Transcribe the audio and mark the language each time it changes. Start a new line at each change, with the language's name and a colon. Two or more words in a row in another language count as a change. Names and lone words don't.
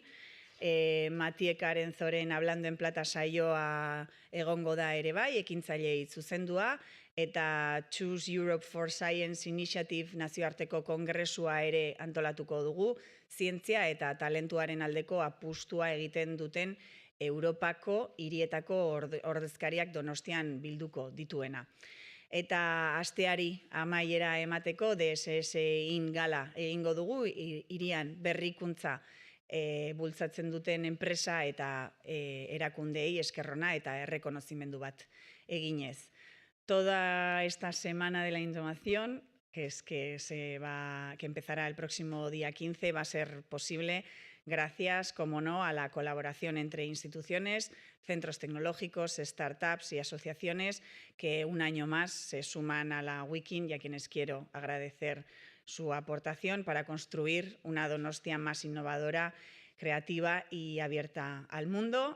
Basque: Matiek Arenzoren Hablando en Plata saioa egongo da ere bai, ekintzailei zuzendua, eta Choose Europe for Science Initiative nazioarteko kongresua ere antolatuko dugu, zientzia eta talentuaren aldeko apustua egiten duten Europako hirietako ordezkariak Donostian bilduko dituena. Eta asteari amaiera emateko DSS-in gala egingo dugu, hirian berrikuntza bultzatzen duten enpresa eta erakundeei eskerrona eta errekonozimendu bat eginez.
Spanish: Toda esta semana de la innovación, que empezará el próximo día 15, va a ser posible gracias, como no, a la colaboración entre instituciones, centros tecnológicos, startups y asociaciones que un año más se suman a la Wikin, y a quienes quiero agradecer su aportación para construir una Donostia más innovadora, creativa y abierta al mundo.